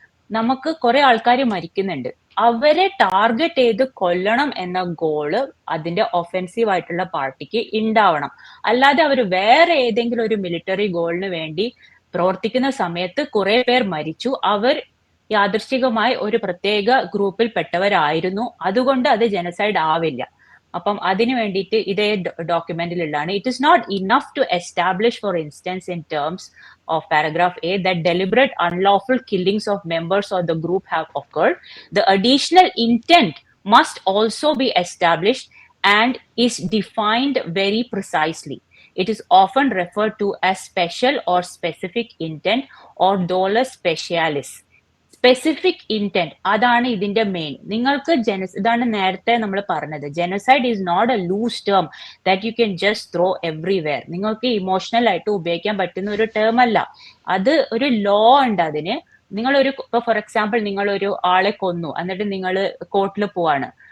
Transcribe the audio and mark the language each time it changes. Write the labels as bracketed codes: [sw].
[ml] നമുക്ക് കുറെ ആൾക്കാർ മരിക്കുന്നുണ്ട്, അവരെ ടാർഗറ്റ് ചെയ്ത് കൊല്ലണം എന്ന ഗോള് അതിന്റെ ഒഫെൻസീവ് ആയിട്ടുള്ള പാർട്ടിക്ക് ഉണ്ടാവണം. അല്ലാതെ അവർ വേറെ ഏതെങ്കിലും ഒരു മിലിറ്ററി ഗോളിന് വേണ്ടി പ്രവർത്തിക്കുന്ന സമയത്ത് കുറെ പേർ മരിച്ചു, അവർ യാദൃശ്ചികമായി ഒരു പ്രത്യേക ഗ്രൂപ്പിൽ പെട്ടവരായിരുന്നു, അതുകൊണ്ട് അത് ജനസൈഡ് ആവില്ല. അപ്പം അതിന് വേണ്ടിയിട്ട് ഇതേ ഡോക്യുമെന്റിലുള്ളതാണ്. [en] It is not enough to establish for instance in terms of paragraph A that deliberate unlawful killings of members of the group have occurred. The additional intent must also be established and is defined very precisely. It is often referred to as special or specific intent or dolus specialis. Specific intent [ml] അതാണ് ഇതിന്റെ main. നിങ്ങൾക്ക് ഇതാണ് നേരത്തെ നമ്മൾ പറഞ്ഞത്, [en] Genocide is not a loose term that you can just throw everywhere. [ml] നിങ്ങൾക്ക് emotional ആയിട്ട് ഉപയോഗിക്കാൻ പറ്റുന്ന ഒരു ടേം അല്ല അത്. ഒരു ലോ ഉണ്ട് അതിന്. നിങ്ങളൊരു ഇപ്പൊ ഫോർ എക്സാമ്പിൾ നിങ്ങൾ ഒരു ആളെ കൊന്നു, എന്നിട്ട് നിങ്ങൾ കോർട്ടിൽ പോവാണ്.